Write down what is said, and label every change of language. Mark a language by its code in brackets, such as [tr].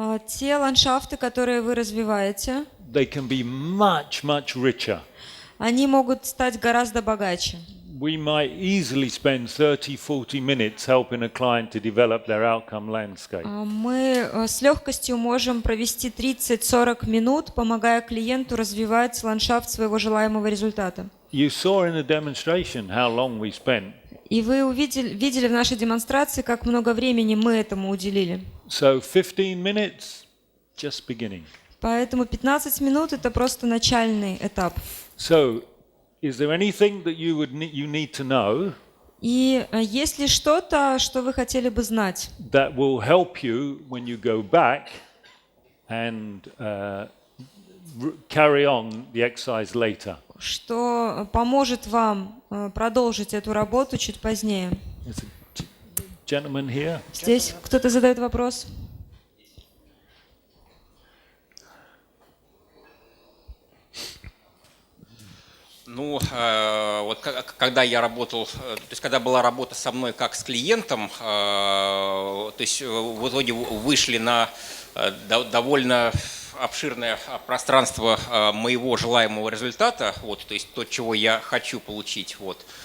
[ru] Те ландшафты, которые вы развиваете, [en] they can be much, much richer. [ru] они могут стать гораздо богаче. [en] we might easily spend 30-40 minutes helping a client to develop their outcome landscape. [ru] Мы с легкостью можем провести 30-40 минут, помогая клиенту развивать ландшафт своего желаемого результата. [en] You saw in the demonstration how long we spent. [ru] И вы видели в нашей демонстрации, как много времени мы этому уделили. [en] So 15 minutes, just beginning. [ru] Поэтому 15 минут – это просто начальный этап. [en] So, is there anything that you need to know [ru] И есть ли что-то, что вы хотели бы знать, [en] that will help you when you go back and carry on the exercise later? [ru] что поможет вам продолжить эту работу чуть позднее? [en] There's a gentleman here. [ru] Здесь кто-то задает вопрос? Ну, вот когда я работал, то есть когда была работа со мной как с клиентом, то есть в итоге вышли на довольно обширное пространство моего желаемого результата, вот, то есть то, чего я хочу получить. Вот.